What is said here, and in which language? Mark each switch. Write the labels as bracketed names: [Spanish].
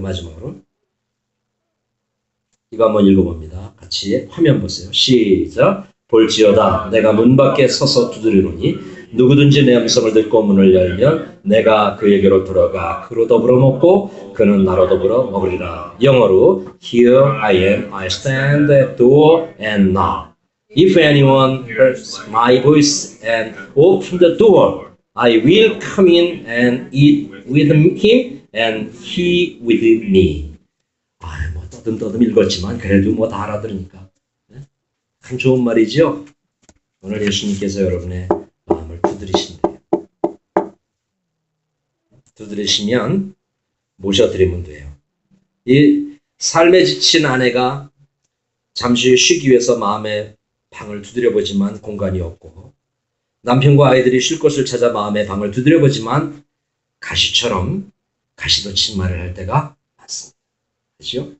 [Korean] 마지막으로 이거 한번 읽어봅니다. 같이 화면 보세요. 시작. 볼지어다 내가 문 밖에 서서 두드리노니 누구든지 내 음성을 듣고 문을 열면 내가 그에게로 들어가 그로 더불어 먹고 그는 나로 더불어 먹으리라. 영어로 [English] Here I am, I stand at the door and knock. If anyone hears my voice and open the door, I will come in and eat with him and he with me. [Korean] 뭐 떠듬떠듬 읽었지만 그래도 뭐 다 알아들으니까 참 좋은 말이죠. 오늘 예수님께서 여러분의 마음을 두드리신대요. 두드리시면 모셔드리면 돼요. 이 삶에 지친 아내가 잠시 쉬기 위해서 마음의 방을 두드려보지만 공간이 없고 남편과 아이들이 쉴 곳을 찾아 마음의 방을 두드려보지만 가시처럼 가시도 침말을 할 때가 많습니다. 그렇죠?